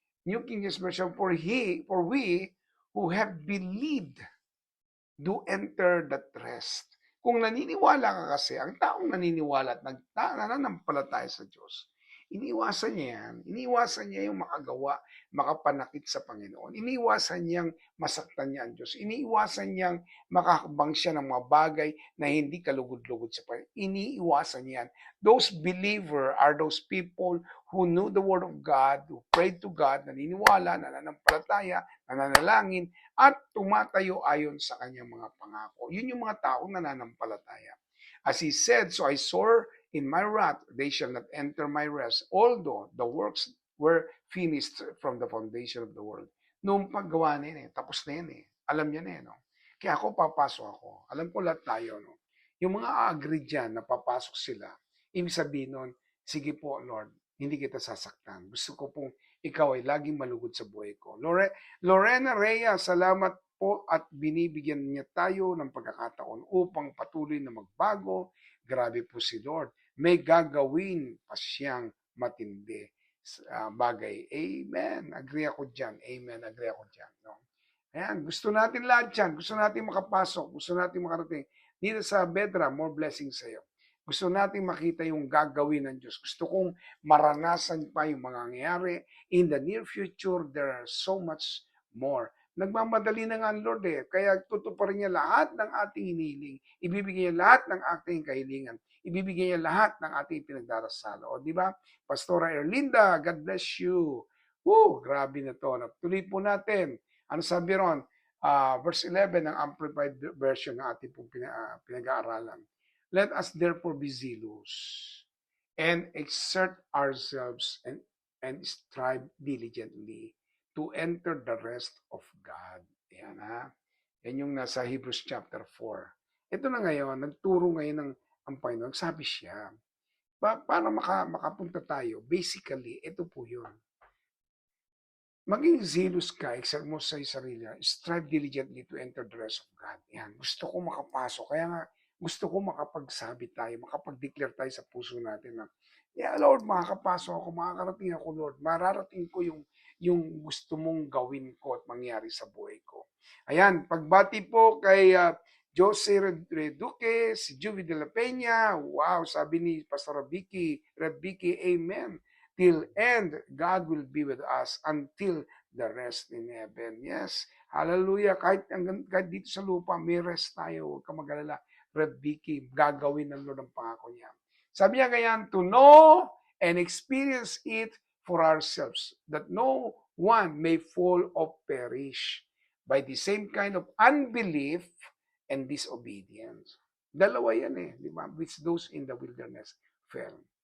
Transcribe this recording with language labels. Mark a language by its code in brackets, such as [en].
[en] New King James Version, for we who have believed do enter that rest. [tl] Kung naniniwala ka kasi, ang taong naniniwala at nananampalataya sa Diyos, iniwasan niya yan. Iniwasan niya yung makagawa, makapanakit sa Panginoon. Iniwasan niyang masaktan niya ang Diyos. Iniwasan niyang makakabang siya ng mga bagay na hindi kalugod-lugod sa Panginoon. Iniiwasan niyan. [en] Those believer are those people who knew the Word of God, who prayed to God, [tl] naniniwala, nananampalataya, nananalangin, at tumatayo ayon sa kanyang mga pangako. Yun yung mga taong nananampalataya. [en] As He said, so I swore in my wrath, they shall not enter my rest, although the works were finished from the foundation of the world. [tl] Noong paggawa na yun tapos na yun Alam niya na no? Kaya ako papasok ako. Alam ko lahat tayo, no? Yung mga agree dyan na papasok sila, ibig sabihin nun, sige po, Lord, hindi kita sasaktan. Gusto ko pong ikaw ay laging malugod sa buhay ko. Lorena Rhea, salamat po at binibigyan niya tayo ng pagkakataon upang patuloy na magbago. Grabe po si Lord. May gagawin pa siyang matindi bagay. Amen. Agree ako dyan. Amen. Agree ako dyan. No? Ayan. Gusto natin lahat dyan. Gusto natin makapasok. Gusto natin makarating. Dito sa Bedra, more blessings sa iyo. Gusto natin makita yung gagawin ng Diyos. Gusto kong maranasan pa yung mga nangyayari. [en] In the near future, there are so much more. [tl] Nagmamadali na nga ang Lord Kaya tutuparin niya lahat ng ating hinihiling. Ibibigay niya lahat ng ating kahilingan. Ibibigay niya lahat ng ating pinagdarasal. O di ba? Pastora Erlinda, [en] God bless you. [tl] Grabe na to. Tuloy po natin. Ano sabi ron? Verse 11 ng Amplified Version ng ating pinag-aaralan. [en] Let us therefore be zealous and exert ourselves and strive diligently to enter the rest of God. [tl] Yan Yan yung nasa Hebrews chapter 4. Ito na ngayon, nagturo ngayon ang Panginoon. Sabi siya, para makapunta tayo, basically, ito po yun. Maging zealous ka, exert mo sa sarili, [en] strive diligently to enter the rest of God. [tl] Yan, gusto ko makapasok. Kaya nga, gusto ko makapagsabi tayo, makapag-declare tayo sa puso natin na, Lord, makakapasok ako, makakarating ako, Lord. Mararating ko yung gusto mong gawin ko at mangyari sa buhay ko. Ayan, pagbati po kay Jose Reduque, si Juvie de la Peña. Wow, sabi ni Pastor Red Vicky, amen. [en] Till end, God will be with us until the rest in heaven. Yes, hallelujah. [tl] Kahit dito sa lupa, may rest tayo. Huwag ka mag-alala. Red Vicky, gagawin ng Lord ang pangako niya. Sabi niya ganyan, [en] to know and experience it for ourselves, that no one may fall or perish by the same kind of unbelief and disobedience. [tl] Dalawa yan di ba? [en] Which those in the wilderness fell.